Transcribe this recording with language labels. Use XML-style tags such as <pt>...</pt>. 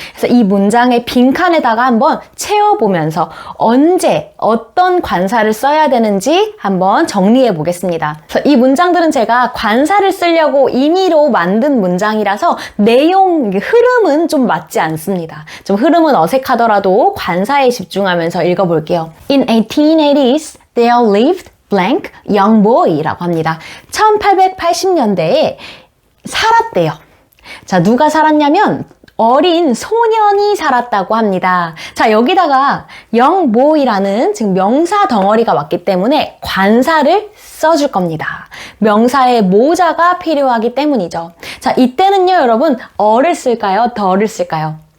<ko>그래서 이 문장의 빈칸에다가 한번 채워보면서 언제 어떤 관사를 써야 되는지 한번 정리해 보겠습니다. 그래서 이 문장들은 제가 관사를 쓰려고 임의로 만든 문장이라서 내용, 흐름은 좀 맞지 않습니다. 좀 흐름은 어색하더라도 관사에 집중하면서 읽어볼게요.</ko> <en>In 1880s, there lived blank young boy라고</en> <ko>합니다. 1880년대에 살았대요. 자, 누가 살았냐면 어린 소년이 살았다고 합니다. 자, 여기다가 young boy라는 지금 명사 덩어리가 왔기 때문에 관사를 써줄 겁니다. 명사의 모자가 필요하기 때문이죠. 자, 이때는요, 여러분, 어를 쓸까요? 더를 쓸까요?</ko>